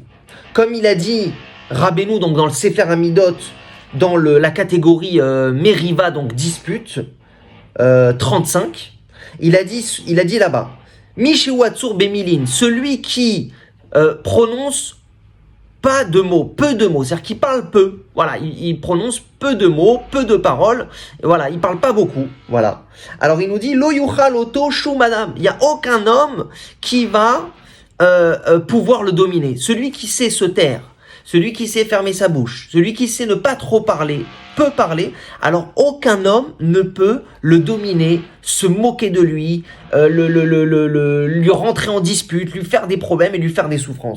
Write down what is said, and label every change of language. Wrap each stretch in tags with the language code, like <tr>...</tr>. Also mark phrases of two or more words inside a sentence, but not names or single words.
<fr>Comme il a dit Rabbeinu, donc dans le Sefer Amidot, dans la catégorie Meriva, donc dispute, 35, il a dit là-bas,</fr> <he>מישהו עצור במילין,</he> <fr>celui qui prononce pas de mots, peu de mots, c'est-à-dire qu'il parle peu. Voilà, il prononce peu de mots, peu de paroles. Et voilà, il parle pas beaucoup. Voilà. Alors il nous dit</fr> <he>לא יוכל אותו שום אדם.</he> <fr>Il y a aucun homme qui va pouvoir le dominer. Celui qui sait se taire, celui qui sait fermer sa bouche, celui qui sait ne pas trop parler, peut parler. Alors aucun homme ne peut le dominer, se moquer de lui, lui rentrer en dispute, lui faire des problèmes et lui faire des souffrances.</fr>